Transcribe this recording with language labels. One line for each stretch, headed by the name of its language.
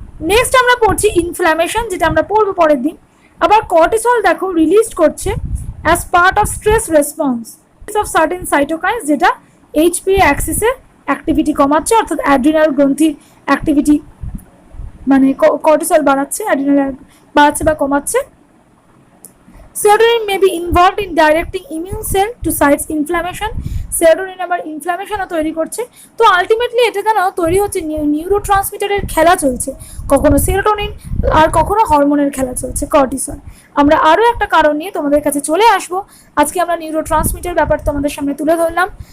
Bangla: Next আমরা পড়ছি inflammation, যেটা আমরা পড়বো পরের দিন। আবার কর্টিসল দেখো রিলিজ করছে as part of stress response of certain cytokines, যেটা এইচপিএ অ্যাক্সিসের অ্যাক্টিভিটি কমাচ্ছে, অর্থাৎ অ্যাড্রিনাল গ্রন্থির অ্যাক্টিভিটি, মানে কর্টিসল বাড়াচ্ছে, অ্যাড্রিনাল বাড়াচ্ছে বা কমাচ্ছে।
English: Serotonin may be involved in directing immune cell to sites inflammation.
Bangla: Serotonin আবার ইনফ্ল্যামেশনও তৈরি করছে। তো আলটিমেটলি এটা কেন তৈরি হচ্ছে, নিউরোট্রান্সমিটারের খেলা চলছে, কখনো সেরোটোনিন আর কখনো হরমোনের খেলা চলছে, কর্টিসল। আমরা আরও একটা কারণ নিয়ে তোমাদের কাছে চলে আসবো। আজকে আমরা নিউরোট্রান্সমিটার ব্যাপার তোমাদের সামনে তুলে ধরলাম।